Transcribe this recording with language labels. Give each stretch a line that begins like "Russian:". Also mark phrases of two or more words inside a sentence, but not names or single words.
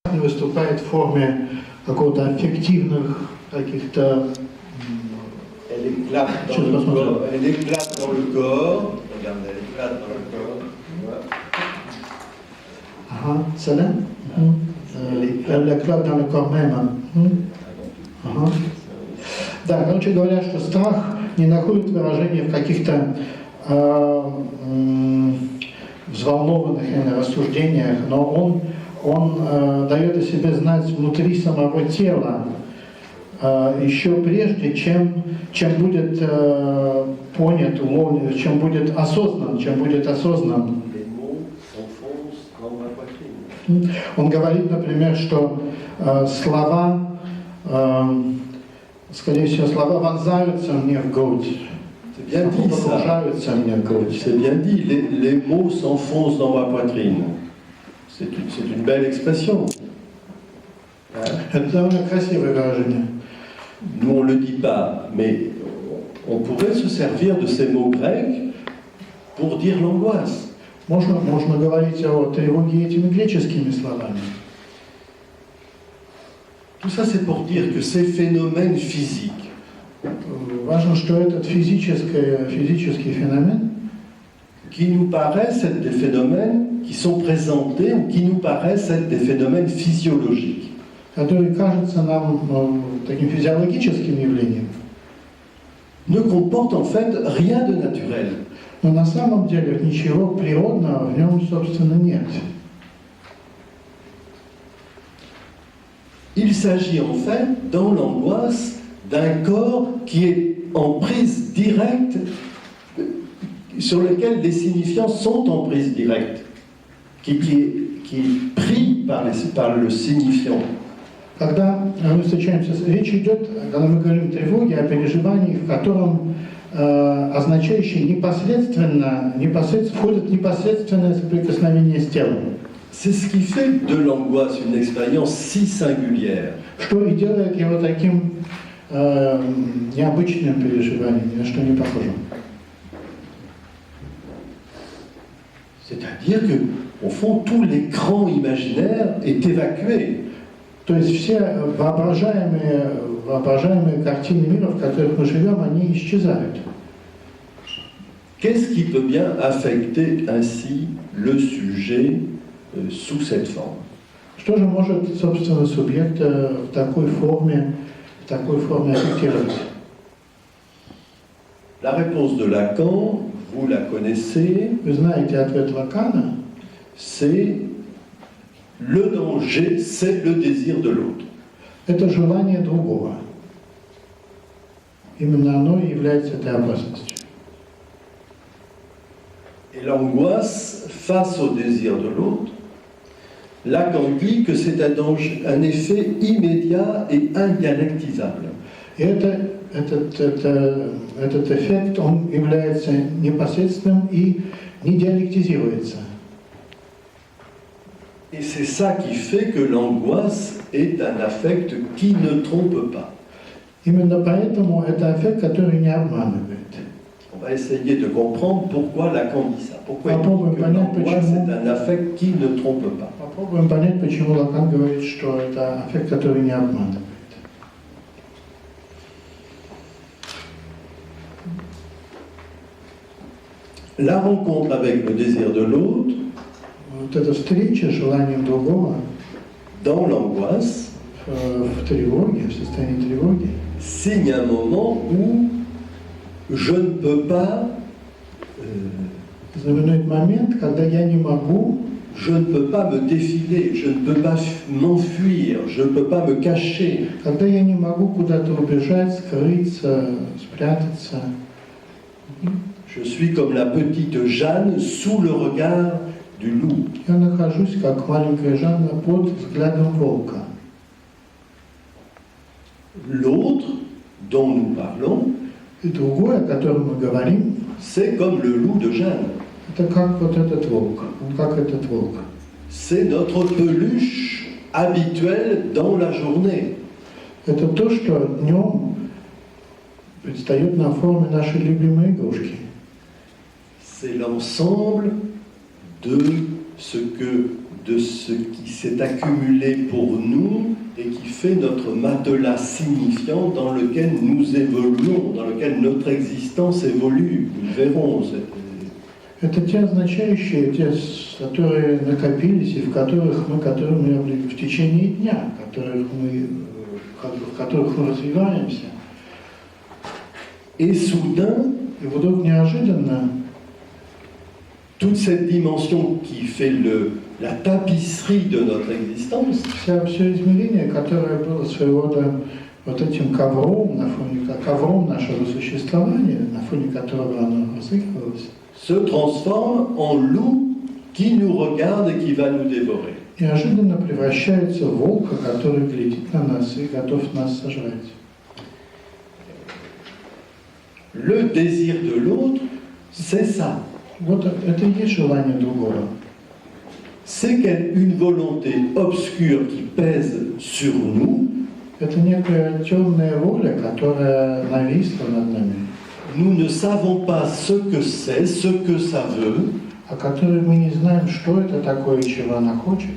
Russian: выступает в форме какого-то аффективных каких-то...
French: Elle éclate dans le corps. Elle éclate dans le corps. Regardez, elle éclate dans le corps. Ага, c'est là? Elle éclate dans le corps même.
Russian: Ага. Да, короче говоря, что страх не находит выражения в каких-то взволнованных рассуждениях, но он дает о себе знать внутри самого тела, еще прежде, чем будет понят, уловлен, чем будет осознан. Он говорит, например, что слова, скорее всего, слова вонзаются мне в грудь.
French: C'est bien dit ça. C'est bien dit. Les mots s'enfoncent dans ma poitrine. C'est une belle expression.
Russian: Это довольно красивое выражение.
French: Nous, on ne le dit pas, mais on pourrait se servir de ces mots grecs pour dire l'angoisse.
Russian: Можно говорить о тревоге этими греческими словами.
French: Tout ça, c'est pour dire que ces phénomènes physiques,
Russian: важно, что этот физический феномен,
French: qui nous paraissent être des phénomènes qui sont présentés ou qui nous paraissent être des phénomènes physiologiques.
Russian: Который кажется нам таким физиологическим явлением,
French: ne comportent en fait rien de naturel.
Russian: Но на самом деле ничего природного в нем, собственно, нет.
French: Il s'agit en fait, dans l'angoisse, d'un corps qui est en prise directe, sur lequel les signifiants sont en prise directe, qui est pris par le signifiant.
Russian: Когда мы встречаемся, речь идет, когда мы говорим о тревоге, о переживании, в котором означающее непосредственно входит непосредственное соприкосновение с телом.
French: C'est ce qui fait de l'angoisse une expérience si singulière.
Russian: Что и делает его таким необычным переживанием, ни на что не похожим.
French: C'est-à-dire que, au fond, tout l'écran imaginaire est évacué.
Russian: То есть все воображаемые картины мира, в которых мы живем, они исчезают.
French: Qu'est-ce qui peut bien affecter ainsi le sujet sous cette forme?
Russian: Что же может, собственно, субъект в такой форме аффектировать?
French: La réponse de Lacan, vous la connaissez.
Russian: Вы знаете ответ Лакана?
French: C'est le danger, c'est le désir de l'autre.
Russian: Это желание другого. Именно оно и является этой опасностью.
French: Et l'angoisse face au désir de l'autre, Lacan dit que c'est un effet immédiat et indialectisable.
Russian: И этот эффект, он является непосредственным и не диалектизируется.
French: Et c'est ça qui fait que l'angoisse est un affect qui ne trompe pas.
Russian: Именно поэтому это эффект, который не обманывает.
French: On va essayer de comprendre pourquoi Lacan dit ça. Pourquoi il dit que l'angoisse est un affect qui ne trompe pas.
Russian: Попробуем понять, почему Лакан говорит, что это эффект, который не обманывает.
French: La rencontre avec le désir de l'autre,
Russian: Вот эта встреча с желанием другого
French: dans l'angoisse,
Russian: в тревоге, в состоянии тревоги,
French: signe un moment où je ne peux pas,
Russian: знаменует момент, когда я не могу,
French: je ne peux pas me défiler, je ne peux pas m'enfuir, je ne peux pas me cacher.
Russian: Когда я не могу куда-то убежать, скрыться, спрятаться.
French: Je suis comme la petite Jeanne sous le regard du loup.
Russian: Я нахожусь, как маленькая Жанна, под взглядом волка.
French: L'autre dont nous parlons,
Russian: И другое, о котором мы говорим,
French: c'est comme le loup de Jeanne.
Russian: это как вот этот волк. Он как этот волк.
French: C'est notre peluche habituelle dans la journée.
Russian: Это то, что днем предстает на форме нашей любимой игрушки.
French: C'est l'ensemble de ce que de ce qui s'est accumulé pour nous et qui fait notre matelas signifiant dans lequel nous évoluons, dans lequel notre existence évolue. Nous verrons.
Russian: Это те означающие, те, которые накопились и в которых мы в течение дня, в которых мы развиваемся.
French: Et soudain,
Russian: И вдруг неожиданно
French: toute cette dimension qui fait la tapisserie de notre existence,
Russian: все измерение, которое было своего рода вот этим ковром, ковром нашего существования, на фоне которого оно разыгрывалось,
French: se transforme en loup qui nous regarde et qui va nous dévorer.
Russian: неожиданно превращается в волка, который глядит на нас и готов нас сожрать.
French: Le désir de l'autre, c'est ça.
Russian: Вот это и есть желание другого.
French: C'est une volonté obscure qui pèse sur nous.
Russian: Это некая темная воля, которая нависла над нами,
French: Nous ne savons pas ce que c'est, ce que ça veut,
Russian: о которой мы не знаем, что это такое и чего она хочет.